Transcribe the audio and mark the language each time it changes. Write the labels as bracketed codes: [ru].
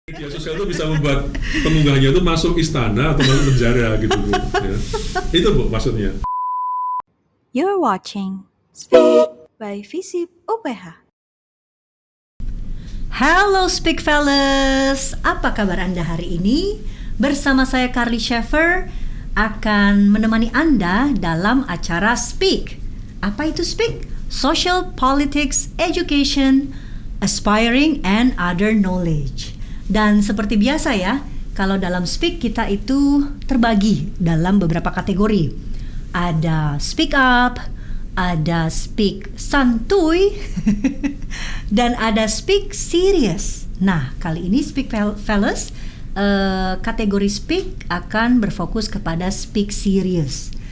[id] media sosial itu bisa membuat pengunggahnya itu masuk istana atau masuk penjara gitu Bu. Ya. Itu Bu maksudnya. [en] You're watching Speak by Visip UPH. [id] Halo Speak Fellas, apa kabar Anda hari ini? Bersama saya Carly Schaefer akan menemani Anda dalam acara Speak. Apa itu Speak? [en] Social Politics, Education, Aspiring, and Other Knowledge. [id] Dan seperti biasa ya, kalau dalam Speak kita itu terbagi dalam beberapa kategori. Ada Speak Up, ada Speak Santuy, dan ada Speak Serious. Nah, kali ini Speak Fellas, kategori Speak akan berfokus kepada Speak Serious.